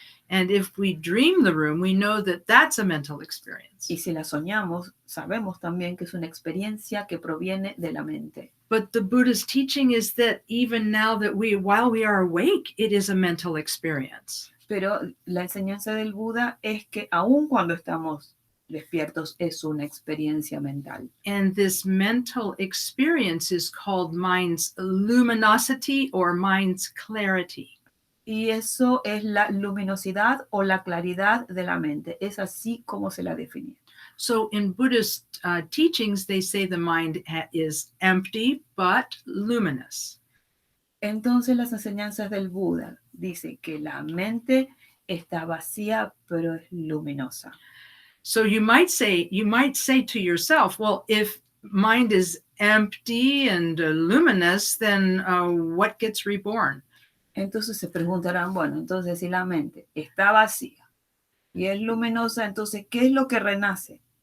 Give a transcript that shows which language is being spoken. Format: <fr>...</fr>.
<en>And if we dream the room, we know that that's a mental experience.</en> <es>Y si la soñamos, sabemos también que es una experiencia que proviene de la mente.</es> <en>But the Buddha's teaching is that even now that while we are awake, it is a mental experience.</en> <es>Pero la enseñanza del Buda es que aun cuando estamos despiertos es una experiencia mental.</es> <en>And this mental experience is called mind's luminosity or mind's clarity.</en> <es>Y eso es la luminosidad o la claridad de la mente. Es así como se la define.</es> <en>So in Buddhist teachings, they say the mind is empty but luminous.</en> <es>Entonces las enseñanzas del Buda dicen que la mente está vacía pero es luminosa.</es> <en>So you might say to yourself, well, if mind is empty and luminous, then what gets reborn?</en> <es>Entonces se preguntarán, bueno, entonces si la mente está vacía y es luminosa, entonces ¿qué es lo que renace?</es>